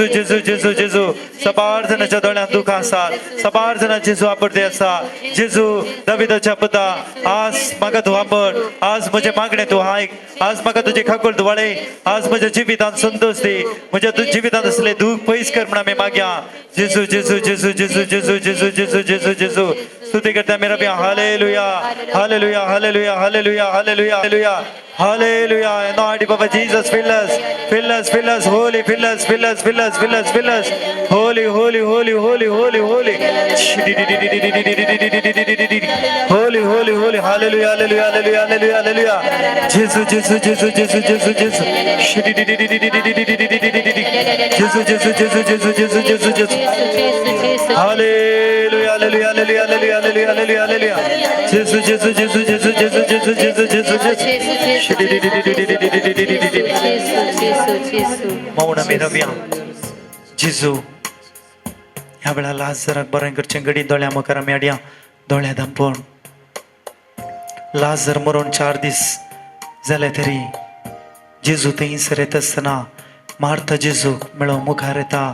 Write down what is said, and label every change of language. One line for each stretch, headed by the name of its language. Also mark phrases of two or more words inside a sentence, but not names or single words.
Konkani: जेजू जेजू जेजू सबार जणांच्या दोळ्यांत दुखां आसात सबार जाणां जेजू आपडते आसा जेजू दाविदाच्या पुता आज म्हाका तूं आपड आज म्हजें मागणें तूं आयक आज म्हाका तुजी खाकूळ दुवाळय आज म्हज्या जिवितांत संतोष दी म्हज्या जिवितांत असले दूख पयस कर म्हण आमी मागया जेजू जेजू जेजू जेजू जेजू जेजू जेजू जेजू जेजू स्तुती करता आमी रव्या हालेलुया हालेलुया हालेलुया हालेलुया हालेलुया हालेलुया Hallelujah.
English: And Lord, Papa Jesus, fill us, fill us, fill us, holy, fill us, fill us, fill us, fill us, fill us, holy, holy, holy, holy, holy, holy, holy, holy, holy, hallelujah, hallelujah, hallelujah, hallelujah, hallelujah. Jesus, Jesus, Jesus, Jesus, Jesus, Jesus. Jesus, Jesus, Jesus, Jesus, Jesus, Jesus, Jesus. Hallelujah, hallelujah, hallelujah, hallelujah, hallelujah, hallelujah, hallelujah. Jesus, Jesus, Jesus, Jesus, Jesus, Jesus, Jesus, Jesus, Jesus.
Konkani: मौन आमी रव्या जेजू ह्या वेळा लाजराक बरें करचें घडी दोळ्या मुखार आमी हाडया दोळ्या धांपून लाजर मरून 4 दीस जाले तरी जेजू थंयसर येता आसतना मार्था जेजूक मेळोन मुखार येता